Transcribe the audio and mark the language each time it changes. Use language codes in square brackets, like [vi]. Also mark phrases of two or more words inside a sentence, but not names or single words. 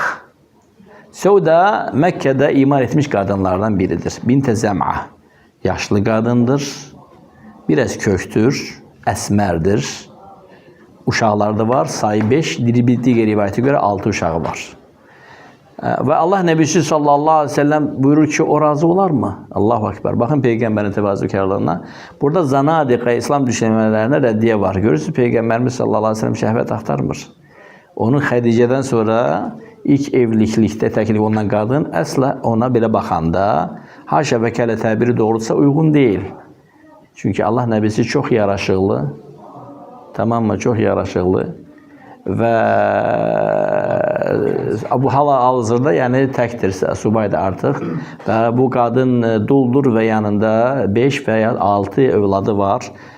[az] Səuda Məkkədə iman etmiş qadınlardan biridir. Bint Zəm'a. Yaşlı qadındır. Biraz köktür. Əsmərdir. Uşaqları da var. Sayı 5. Digər rivayətə görə 6 uşağı var. Və Allah Nəbisi [ar] صلى الله عليه وسلم [az] buyurur ki, o razı olar mı? [ar] الله أكبر. [az] Bakın Peygamberin təvazükarlığına. Burada zanadiqa, İslam düşünmələrində rəddiyə var. Görürsünüz, Peygamberimiz [ar] صلى الله عليه وسلم [az] şəhvət axtarmır. Onun Xədicədən sonra ilk evlilikdə təklif olunan qadın əsla ona belə baxanda haşa və kələ təbiri doğrudursa uyğun deyil. Çünki Allah Nəbisi çox yaraşıqlı, [tr] tamam mı? [az] Çox yaraşıqlı və bu hal-hazırda yəni təkdir, subaydır artıq və bu qadın duldur və yanında 5 və ya 6 övladı var.